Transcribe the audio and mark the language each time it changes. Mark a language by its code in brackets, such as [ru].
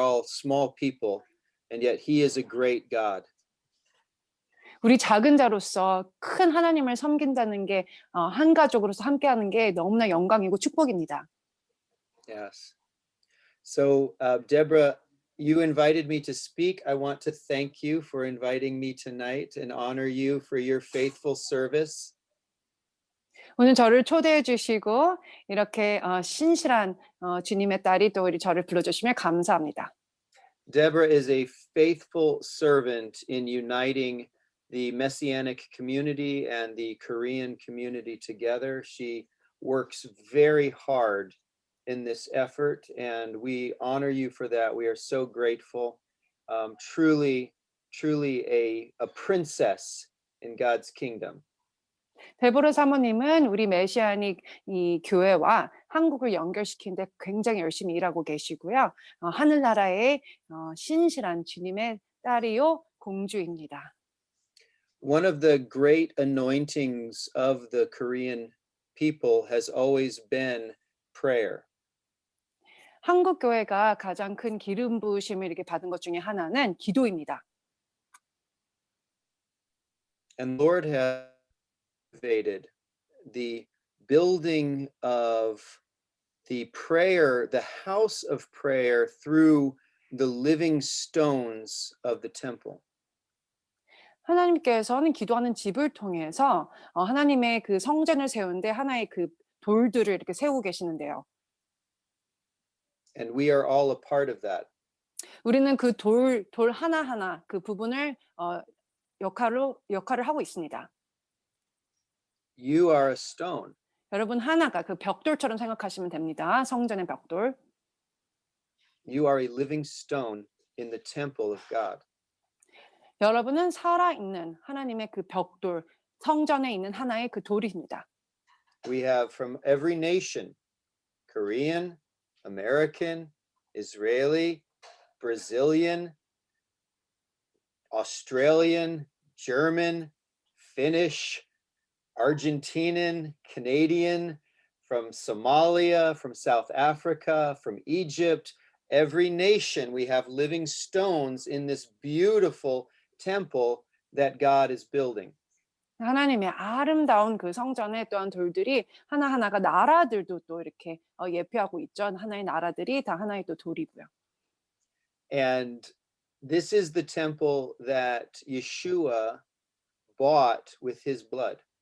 [en] all small people, and yet he is a great God. [ko] 우리 작은 자로서 큰 하나님을 섬긴다는 게 한 가족으로서 함께하는 게 너무나 영광이고 축복입니다. [en] Yes. So, Deborah, you invited me to speak. I want to thank you for inviting me tonight and honor you for your faithful service. [ko] 오늘 저를 초대해 주시고 이렇게 신실한 주님의 딸이 또 우리 저를 불러주시면 감사합니다. [en] Deborah is a faithful servant in uniting the Messianic community and the Korean community together. She works very hard in this effort, and we honor you for that. We are so grateful. Truly a princess in God's kingdom. [ko] 데보라 사모님은 우리 메시아닉 이 교회와 한국을 연결시키는데 굉장히 열심히 일하고 계시고요. 하늘나라의 신실한 주님의 딸이요 공주입니다. [en] One of the great anointings of the Korean people has always been prayer. [ko] 한국 교회가 가장 큰 기름 부으심을 이렇게 받은 것 중에 하나는 기도입니다. [en] And Lord has activated the building of the prayer, the house of prayer through the living stones of the temple. [ko] 하나님께서는 기도하는 집을 통해서 하나님의 그 성전을 세우는데 하나의 그 돌들을 이렇게 세우고 계시는데요. [en] And we are all a part of that. [ko] 우리는 그 돌 하나하나 그 부분을 역할을 하고 있습니다. [en] You are a stone. [ko] 여러분 하나가 그 벽돌처럼 생각하시면 됩니다. 성전의 벽돌. [en] You are a living stone in the temple of God. [ko] 여러분은 살아있는 하나님의 그 벽돌, 성전에 있는 하나의 그 돌입니다. [en] We have from every nation, Korean, American, Israeli, Brazilian, Australian, German, Finnish, Argentinian, Canadian, from Somalia, from South Africa, from Egypt, every nation we have living stones in this beautiful temple that God is building. [ko] 하나님의 아름다운 그 성전에 또한 돌들이 하나하나가 나라들도 또 이렇게 예표하고 있죠. 하나의 나라들이 다 하나의 또 돌이고요. [en] And this is the temple that Yeshua bought with his blood.